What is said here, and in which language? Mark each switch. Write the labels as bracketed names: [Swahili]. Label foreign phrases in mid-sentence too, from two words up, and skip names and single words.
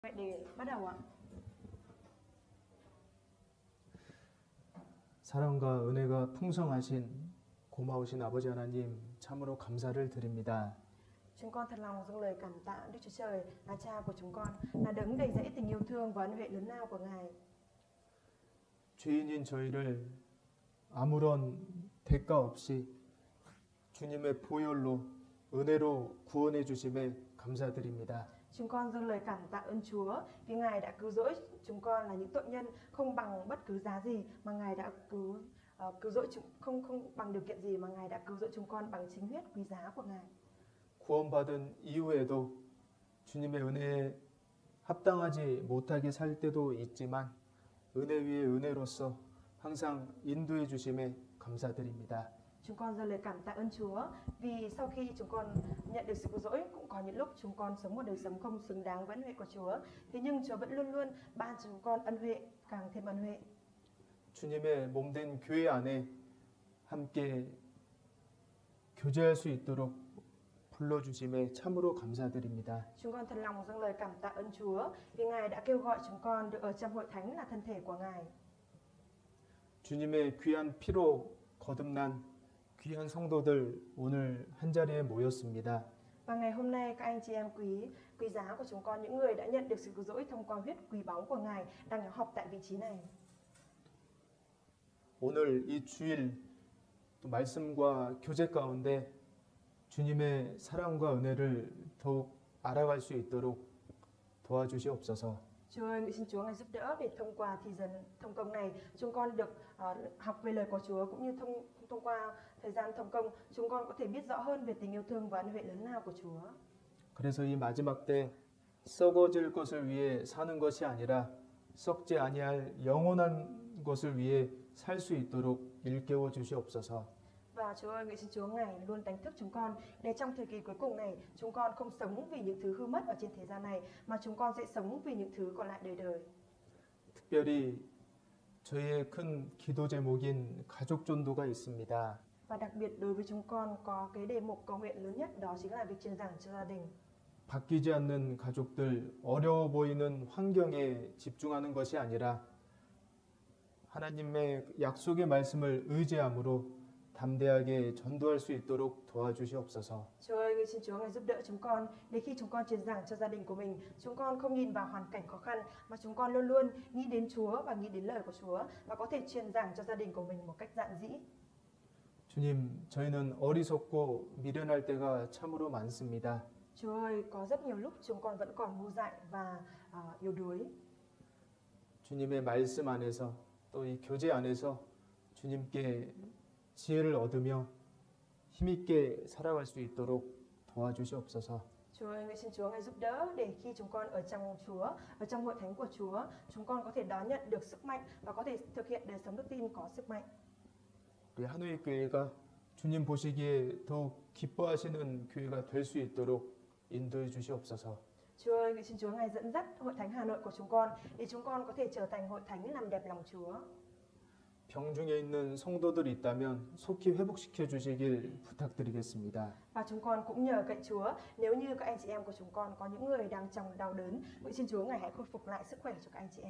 [Vietnamese] Vậy để bắt đầu ạ. [Korean] 사랑과 은혜가 풍성하신 고마우신 아버지 하나님 참으로 감사를 드립니다. [Vietnamese] Chúng con thật lòng dâng lời cảm tạ Đức Chúa Trời là Cha của chúng con, là đấng đầy dẫy tình yêu thương và ân huệ lớn lao của Ngài. [Korean] 죄인인 저희를 아무런 대가 없이 주님의 보혈로 은혜로 구원해 주심에 감사드립니다. [Vietnamese] Chúng con dâng lời cảm tạ ơn Chúa vì Ngài đã cứu rỗi chúng con là những tội nhân không bằng bất cứ giá gì mà Ngài đã cứu rỗi chúng không bằng điều kiện gì mà Ngài đã cứu rỗi chúng con bằng chính huyết quý giá của Ngài. [Korean] 구원받은 이후에도 주님의 은혜에 합당하지 못하게 살 때도 있지만 은혜 위에 은혜로서 항상 인도해 주심에 감사드립니다. [Vietnamese] Chúng con dâng lời cảm tạ ơn Chúa vì sau khi chúng con nhận được sự cứu rỗi cũng có những lúc chúng con sống một đời sống không xứng đáng với ân huệ của Chúa. Thế nhưng Chúa vẫn luôn luôn ban cho chúng con ân huệ, càng thêm ân huệ. [Korean] 주님의 몸된 교회 안에 함께 교제할 수 있도록 불러주심에 참으로 감사드립니다. [Vietnamese] Chúng con thật lòng dâng lời cảm tạ ơn Chúa vì Ngài đã kêu gọi chúng con được ở trong hội thánh là thân thể của Ngài. [Korean] 주님의 귀한 피로 거듭난 귀한 성도들 오늘 한 자리에 모였습니다. [Vietnamese] Và ngày hôm nay các anh chị em quý giá của chúng con, những người đã nhận được sự cứu rỗi thông qua huyết quý báu của Ngài đang nhóm họp tại vị trí này. [Korean] 오늘 이 주일 또 말씀과 교제 가운데 주님의 사랑과 은혜를 더욱 알아갈 수 있도록 도와주시옵소서. [Vietnamese] Chúa ơi, nguyện xin Chúa Ngài giúp đỡ để thông qua thì dần thông công này chúng con được học về lời của Chúa, cũng như thông qua thời gian thông công chúng con có thể biết rõ hơn về tình yêu thương và ân huệ lớn lao của Chúa. [Korean] 그래서 이 마지막 때 썩어질 것을 위해 사는 것이 아니라 썩지 아니할 영원한 것을 위해 살 수 있도록 일깨워 주시옵소서. [Vietnamese] Và Chúa ơi, nguyện xin Chúa Ngài luôn đánh thức chúng con để trong thời kỳ cuối cùng này chúng con không sống vì những thứ hư mất ở trên thế gian này, mà chúng con sẽ sống vì những thứ còn lại đời đời. [Korean] 특별히 저희의 큰 기도 제목인 가족 전도가 있습니다. [Vietnamese] Và đặc biệt đối với chúng con có cái đề mục cầu nguyện lớn nhất, đó chính là việc truyền giảng cho gia đình. [Korean] 바뀌지 않는 가족들, 어려워 보이는 환경에 집중하는 것이 아니라 하나님의 약속의 말씀을 의지함으로 담대하게 전도할 수 있도록 도와주시옵소서. [Vietnamese] Chúa ơi, nguyện xin Chúa Ngài giúp đỡ chúng con để khi chúng con truyền giảng cho gia đình của mình, chúng con không nhìn vào hoàn cảnh khó khăn mà chúng con luôn luôn nghĩ đến Chúa và nghĩ đến lời của Chúa và có thể truyền giảng cho gia đình của mình một cách dạn dĩ. [Korean] 주님, 저희는 어리석고 미련할 때가 참으로 많습니다. [Vietnamese] Chúa ơi, có rất nhiều lúc chúng con vẫn còn ngu dại và yếu đuối. [Korean] 주님의 말씀 안에서 또 이 교제 안에서 주님께 지혜를 얻으며 힘있게 살아갈 수 있도록 도와주시옵소서. [Vietnamese] Chúa ơi, nguyện xin Chúa Ngài giúp đỡ để khi chúng con ở trong Chúa, ở trong hội thánh của Chúa, chúng con có thể đón nhận được sức mạnh và có thể thực hiện đời sống đức tin có sức mạnh. [Korean] 우리 한우이 교회가 주님 보시기에 더욱 기뻐하시는 교회가 될 수 있도록 인도해 주시옵소서. [Vietnamese] Chúa ơi, nguyện xin Chúa Ngài dẫn dắt hội thánh Hà Nội của chúng con để chúng con có thể trở thành hội thánh làm đẹp lòng Chúa. [Korean] 병 중에 있는 성도들이 있다면 속히 회복시켜 주시길 부탁드리겠습니다. [Vietnamese] Và chúng con cũng nhờ cậy Chúa, nếu như các anh chị em của chúng con có những người đang trong đau đớn, nguyện xin Chúa Ngài hãy khôi phục lại sức khỏe cho các anh chị em.